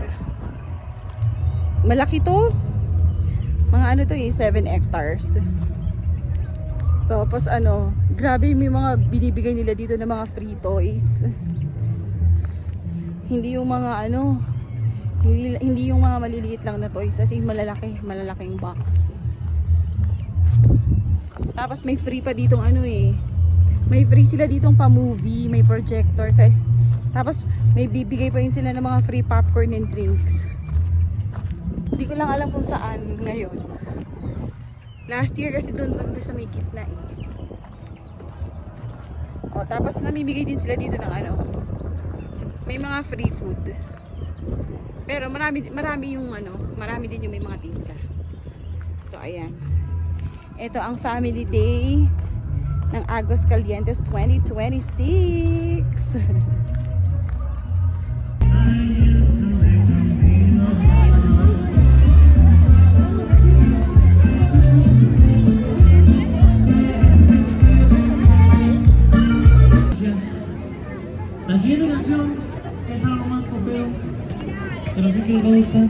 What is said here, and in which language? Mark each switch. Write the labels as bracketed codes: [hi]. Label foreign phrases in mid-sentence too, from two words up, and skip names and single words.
[tl] Malaki to. Mga 7 hectares. So, tapos grabe may mga binibigay nila dito na mga [en] free toys. [tl] Hindi yung mga hindi yung mga maliliit lang na toys, [en] as in [tl] malalaking box. Tapos may free pa ditong may free sila ditong pa-movie, may projector tapos may bibigay pa rin sila ng mga [en] free popcorn and drinks. [tl] Hindi ko lang alam kung saan ngayon. Last year kasi doon sa may gitna eh. Tapos namimigay din sila dito ng may mga [en] free food. [tl] Pero marami yung marami din yung may mga tinta. So ayan. Ito ang [en] family day [tl] ng Aguascalientes 2026. [es] La siguiente canción es algo más popero, pero sí que les va a gustar.